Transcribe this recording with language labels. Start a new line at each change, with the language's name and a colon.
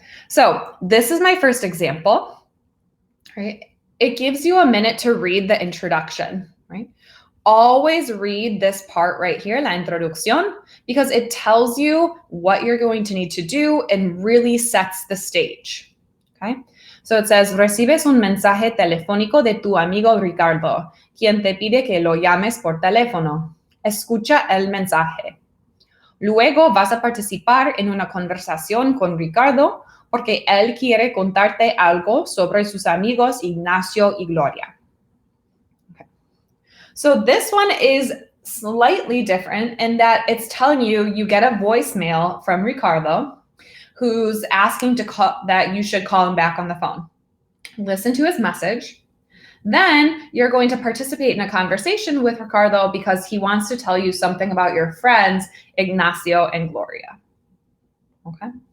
English: So this is my first example, right? It gives you a minute to read the introduction, right? Always read this part right here,
Spanish: la introducción,
English: because it tells you what you're going to need to do and really sets the stage, okay?
Spanish: So it says, recibes un mensaje telefónico de tu amigo Ricardo, quien te pide que lo llames por teléfono. Escucha el mensaje. Luego vas a participar en una conversación con Ricardo porque él quiere contarte algo sobre sus amigos Ignacio y Gloria.
English: Okay. So this one is slightly different in that it's telling you get a voicemail from Ricardo who's asking that you should call him back on the phone. Listen to his message. Then you're going to participate in a conversation with Ricardo because he wants to tell you something about your friends, Ignacio and Gloria. Okay.